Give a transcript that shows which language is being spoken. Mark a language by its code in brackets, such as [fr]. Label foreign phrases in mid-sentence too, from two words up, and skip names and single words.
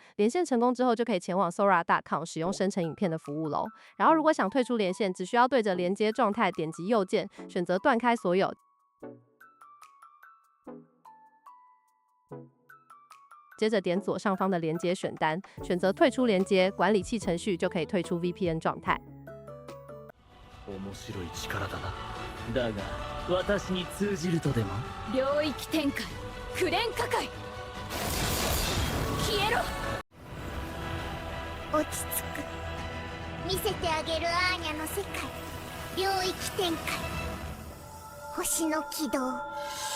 [zh] 连线成功之后，就可以前往 Sora.com 使用生成影片的服务喽。然后如果想退出连线，只需要对着连接状态点击右键，选择断开所有。接着点左上方的连接选单，选择退出连接，管理器程序就可以退出 VPN 状態。 [ja] 面白い力だな。だが私に通じるとでも？領域展開、紅蓮火海。消えろ。落ち着く。見せてあげるアーニャの世界。領域展開。星の軌道。